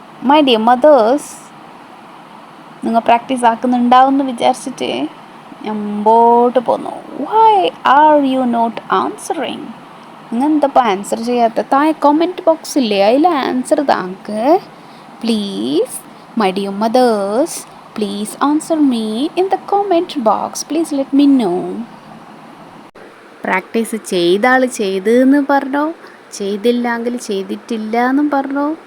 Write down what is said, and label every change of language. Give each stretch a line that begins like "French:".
English: My dear mothers,
Malayalam: നിങ്ങൾ practice ആക്കുന്നുണ്ടാവും എന്ന് വിചാരിച്ചിട്ട് ഞാൻ മുമ്പോട്ട് പോന്നു.
English: Why are you not answering?
Malayalam: നിങ്ങൾ എന്തപ്പോൾ ആൻസർ ചെയ്യാത്ത? താഴെ കമൻറ്റ് ബോക്സ് ഇല്ലേ, അതിൽ answer thank.
English: Please my dear mothers, please answer me in the comment box. Please let me know.
Malayalam: Practice ചെയ്ത ആൾ ചെയ്തെന്ന് പറഞ്ഞോ, ചെയ്തില്ലെങ്കിൽ ചെയ്തിട്ടില്ല എന്നും പറഞ്ഞോ.